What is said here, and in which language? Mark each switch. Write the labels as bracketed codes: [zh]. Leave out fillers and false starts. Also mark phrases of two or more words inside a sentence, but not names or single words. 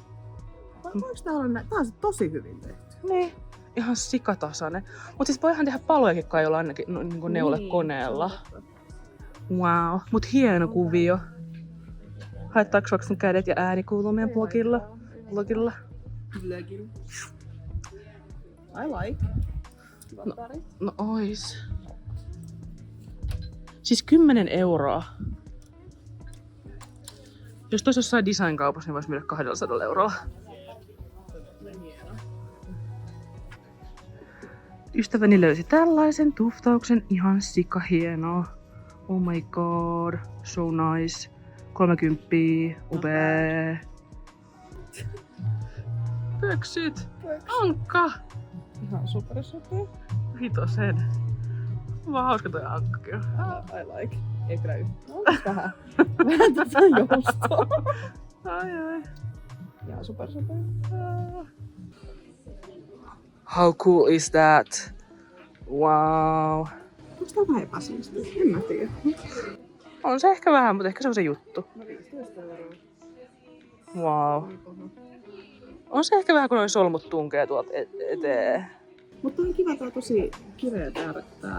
[fi] Voiko tää olla näin? Tää on tosi hyvin tehty. Niin. Ihan sikatasainen. Mut siis voihan tehdä palojakin kai olla ainakin neulekoneella. Wow. Mut hieno kuvio. Haittaako vaikka sun kädet ja ääni kuuluu meidän blogilla? Vlogilla. [en] I like. [fi] No ois. Siis 10 euroa. Jos tois jossain design-kaupassa, niin vois myydä 200 eurolla. Ystäväni löysi tällaisen tuftauksen, ihan sikahienoa. [en] Oh my god, so nice. 30, [fi] upee. Pöksyt, ankka. Ihan super. Vitosen. Vaan hauska toi ankkakin. [en] I like. [fi] Ei kyllä yhtään. Vähän tätä joustoa. Ai. Ihan super. [en] How cool is that? Wow. [fi] Onko tää vähän epäsiistiä? En mä tiedä. On se ehkä vähän, mutta ehkä se on se juttu. No 15 €. Wow. Ei paha. On se ehkä vähän, kun noi solmut tunkee tuolta eteen. Mutta on kiva, tää on tosi kireä tää.